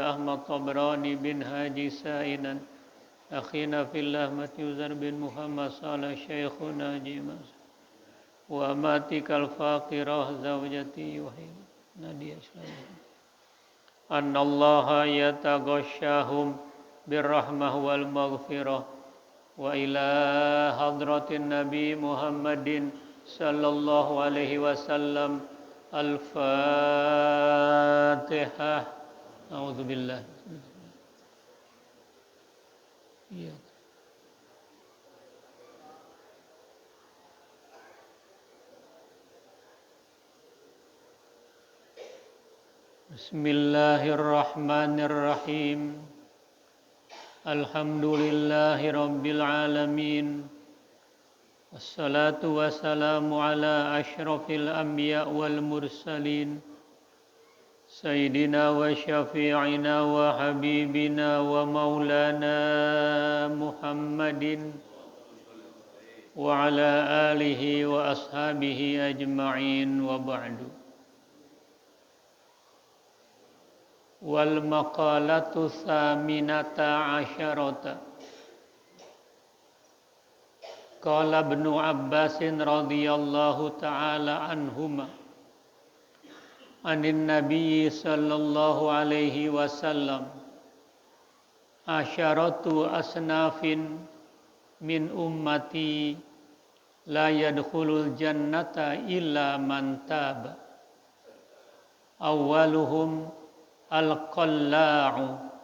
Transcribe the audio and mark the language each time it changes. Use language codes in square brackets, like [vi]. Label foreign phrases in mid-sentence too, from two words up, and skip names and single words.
[ar] أحمد تبراني بن حاج سعيدان أخينا في الله متيوزار بن محمد صالح شيخنا جيماس وأمتك الفقيرة زوجتي ونادية إسلام أن الله يتغشاهم بالرحمة والمغفرة وإلى حضرة النبي محمد صلى الله عليه وسلم الفاتحة. أعوذ بالله. Iya. بسم الله الرحمن الرحيم. الحمد لله رب العالمين. والصلاة والسلام على أشرف الأنبياء والمرسلين سيدنا وشفيعنا وحبيبنا ومولانا محمد وعلى آله وأصحابه أجمعين وبعد. والمقالة الثامنة عشرة قال ابن عباس رضي الله تعالى عنهما عن النبي صلى الله عليه وسلم عشرة أصناف من أمتي لا يدخل الجنة إلا من تاب أولهم القلاع